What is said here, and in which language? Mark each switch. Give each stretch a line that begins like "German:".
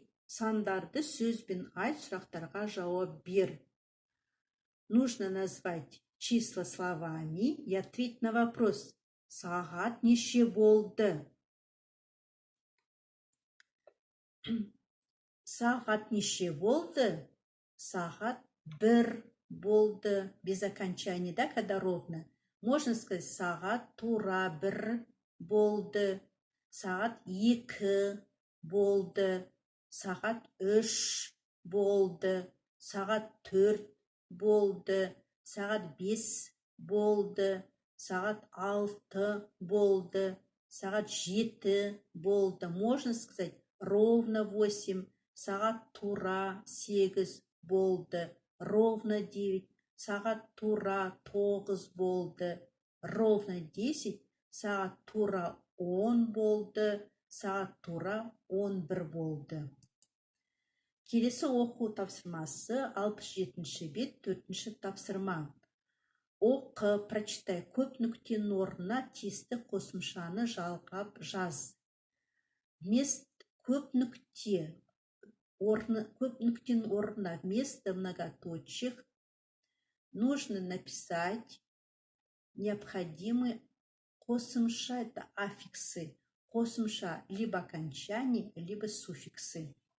Kazakh: Сандарды сөзбен айт, сұрақтарға жауап бер.
Russian: Нужно назвать числа словами и ответить на вопрос.
Kazakh: Сағат неше болды? Сағат неше болды? Сағат 1 болды.
Russian: Без окончания, да, когда ровно. Можно сказать,
Kazakh: сағат тура 1 болды. Сағат 2 болды. Сағат 3 болды. Сағат 4 болды. Сағат 5 болды. Сағат 6 болды. Сағат 7 болды.
Russian: Можно сказать, ровно 8.
Kazakh: Сағат тура 8 болды.
Russian: Ровно 9.
Kazakh: Сағат тура 9 болды.
Russian: Ровно 10.
Kazakh: Сағат тура 10 болды. Сағат тура 11 болды. Келесі оқу тапсырмасы 67-ші бет, 4-ші тапсырма. Оқы,
Russian: прочитай.
Kazakh: Көп нүктенің орнына тиісті қосымшаны жалғап жаз. Көп нүктенің орнына
Russian: вместо многоточиях нужно написать необходимые қосымша, это аффиксы. Қосымша либо окончание, либо суффиксы.